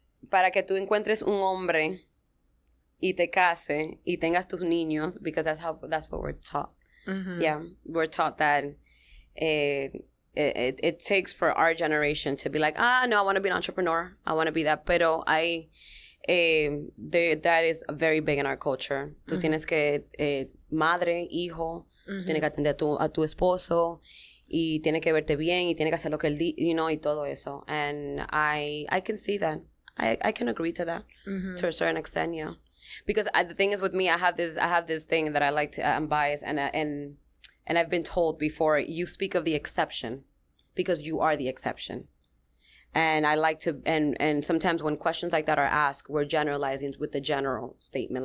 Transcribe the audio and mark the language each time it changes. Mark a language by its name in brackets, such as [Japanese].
[Spanish] Para que tú encuentres un hombre y te case y tengas tus niños, [English] because that's what we're taught. Mm-hmm. Yeah, we're taught that it takes for our generation to be like, no, I want to be an entrepreneur. I want to be that. Pero that is very big in our culture. [Spanish] Tú tienes que, madre, hijo, tú tienes que atender a tu esposo y tienes que verte bien y tienes que hacer lo que él [English] you know, [Spanish] y todo eso. [English] And I can see that. I can agree to that to a certain extent, yeah. Because the thing is with me, I have this thing that I like to, I'm biased, and I've been told before, you speak of the exception because you are the exception. And I like to, and sometimes when questions like that are asked, we're generalizing with the general statement.